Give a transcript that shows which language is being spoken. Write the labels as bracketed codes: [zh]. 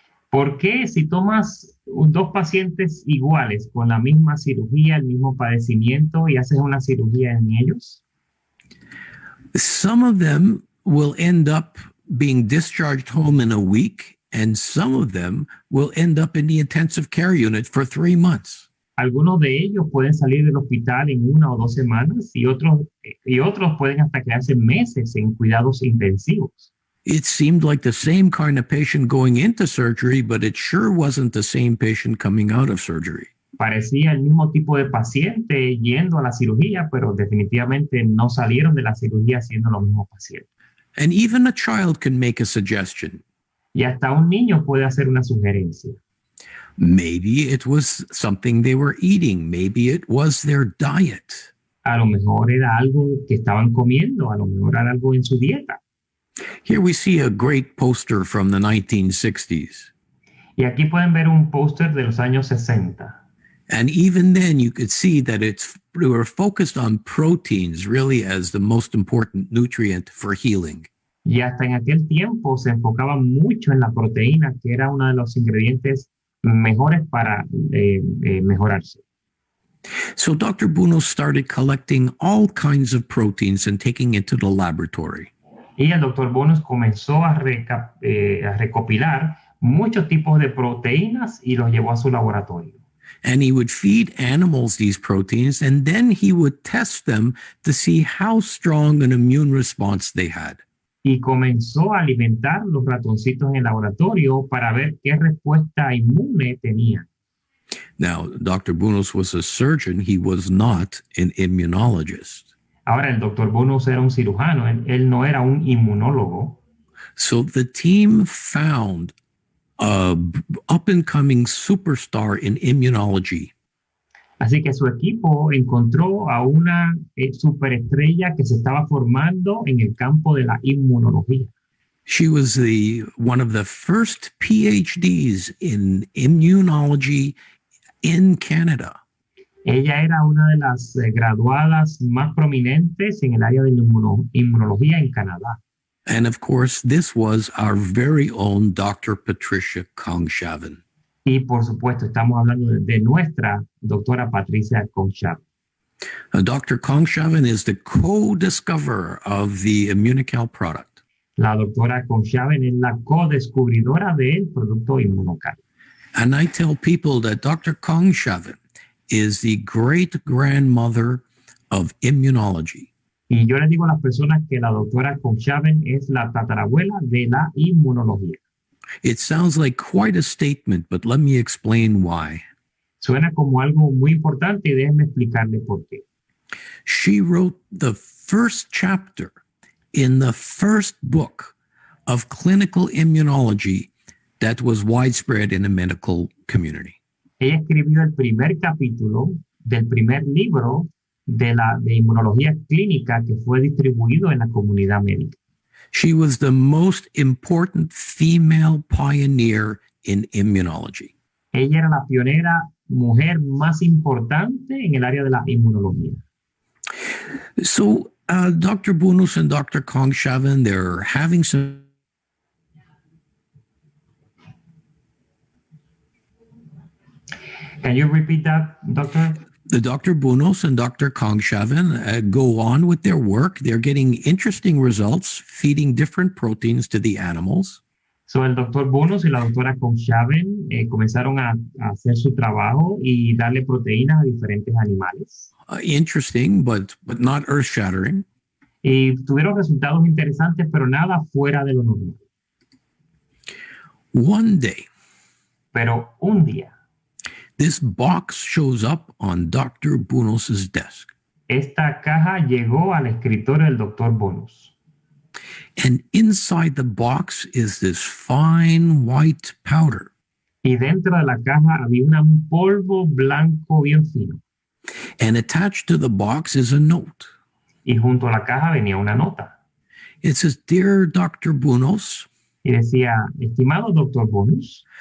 [es] ¿por qué si tomas dos pacientes iguales con la misma cirugía, el mismo padecimiento y haces una cirugía en ellos? [en] some of them will end up being discharged home in a week, and some of them will end up in the intensive care unit for 3 months. [es] Algunos de ellos pueden salir del hospital en 1 o 2 semanas y otros pueden hasta quedarse meses en cuidados intensivos. [en] It seemed like the same kind of patient going into surgery, but it sure wasn't the same patient coming out of surgery. [es] Parecía el mismo tipo de paciente yendo a la cirugía, pero definitivamente no salieron de la cirugía siendo los mismos pacientes. [en] And even a child can make a suggestion. [es] Y hasta un niño puede hacer una sugerencia. [en] Maybe it was something they were eating. Maybe it was their diet. [es] A lo mejor era algo que estaban comiendo, a lo mejor era algo en su dieta. [en] Here we see a great poster from the 1960s. [es] Y aquí pueden ver un póster de los años 60. [en] And even then you could see that we were focused on proteins really as the most important nutrient for healing. [es] Y hasta en aquel tiempo se enfocaba mucho en la proteína, que era uno de los ingredientes mejores para mejorarse. [en] So Dr. Bunos started collecting all kinds of proteins and taking it to the laboratory. [es] Y el doctor Bonus comenzó a recopilar muchos tipos de proteínas y los llevó a su laboratorio. [en] And he would feed animals these proteins, and then he would test them to see how strong an immune response they had. [es] Y comenzó a alimentar los ratoncitos en el laboratorio para ver qué respuesta inmune tenían. [en] Now, Dr. Bunos was a surgeon. He was not an immunologist. [es] Ahora, el doctor Bonus era un cirujano, él no era un inmunólogo. [en] So the team found a up-and-coming superstar in immunology. [es] Así que su equipo encontró a una superestrella que se estaba formando en el campo de la inmunología. [en] She was one of the first PhDs in immunology in Canada. [es] Ella era una de las graduadas más prominentes en el área de la inmunología en Canadá. [en] And of course, this was our very own Dr. Patricia Kongshaven. [es] Y por supuesto, estamos hablando de nuestra doctora Patricia Kongshaven. [en] Dr. Kongshaven is the co-discoverer of the immunocal product. [es] La doctora Kongshaven es la co-descubridora del producto immunocal. [en] And I tell people that Dr. Kongshaven is the great-grandmother of immunology. [es] Y yo les digo a las personas que la doctora Kongshaven es la tatarabuela de la inmunología. [en] It sounds like quite a statement, but let me explain why. [es] Suena como algo muy importante y déjenme explicarle por qué. [en] She wrote the first chapter in the first book of clinical immunology that was widespread in the medical community. [es] Ella escribió el primer capítulo del primer libro de inmunología clínica que fue distribuido en la comunidad médica. [en] She was the most important female pioneer in immunology. [es] Ella era la pionera mujer más importante en el área de la inmunología. [en] So Dr. Bunus and Dr. Kongshaven, they're having some... Can you repeat that, doctor? The Dr. Bunus and Dr. Kongshaven go on with their work. They're getting interesting results, feeding different proteins to the animals. [es] So el doctor Bunus y la doctora Kongshaven comenzaron a hacer su trabajo y darle proteínas a diferentes animales. [en] Interesting, but not earth-shattering. [es] Y tuvieron resultados interesantes, pero nada fuera de lo normal. [en] One day, [es] Pero un día, [en] this box shows up on Dr. Bunus's desk. [es] esta caja llegó al escritorio del doctor Bunus. [en] And inside the box is this fine white powder. [es] Y dentro de la caja había un polvo blanco bien fino. [en] And attached to the box is a note. [es] Y junto a la caja venía una nota. [en] It says, "Dear Dr. Bunus, [es] Y decía, estimado doctor Bunus,